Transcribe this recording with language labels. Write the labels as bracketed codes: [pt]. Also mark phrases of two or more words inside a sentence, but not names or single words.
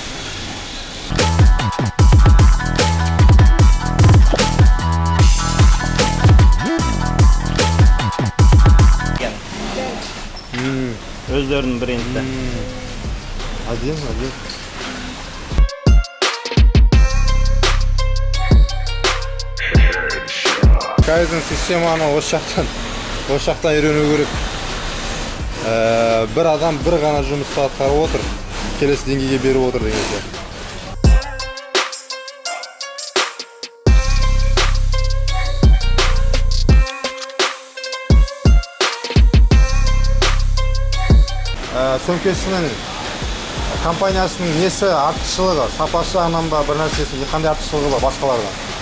[kk] Өздерінің бренді. Один. Kaizen sistemаны осы жақтан үйрену керек. Бір адам бір ғана жұмысты атқарып отыр, келесі деңгейге беріп отыр деген сияқты. Сөмкесінің компаниясының несі артықшылығы, сапасы жағынан ба, бір нәрсесі қандай артықшылығы бар басқалардан?